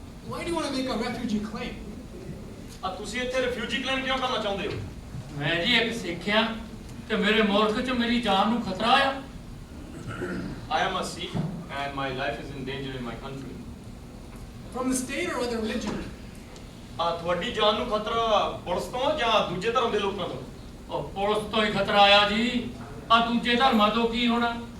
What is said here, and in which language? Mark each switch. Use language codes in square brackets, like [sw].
[en] Why do you want to make a refugee claim? [pa] ਤੁਸੀਂ ਇੱਥੇ refugee claim ਕਿਉਂ ਕਰਨਾ ਚਾਹੁੰਦੇ ਹੋ? ਮੈਂ ਜੀ ਇੱਕ ਸਿੱਖਿਆ ਤੇ ਮੇਰੇ ਮੁਲਕ 'ਚ ਮੇਰੀ ਜਾਨ ਨੂੰ ਖਤਰਾ ਆ। [en] I am a Sikh and my life is in danger in my country. From the state or other religion? [pa] ਤੁਹਾਡੀ ਜਾਨ ਨੂੰ ਖਤਰਾ ਪੁਲਿਸ ਤੋਂ ਜਾਂ ਦੂਜੇ ਧਰਮ ਦੇ ਲੋਕਾਂ ਤੋਂ? ਉਹ ਪੁਲਿਸ ਤੋਂ ਹੀ ਖਤਰਾ ਆਇਆ ਜੀ। ਆ ਦੂਜੇ ਧਰਮਾਂ ਤੋਂ ਕੀ ਹੋਣਾ?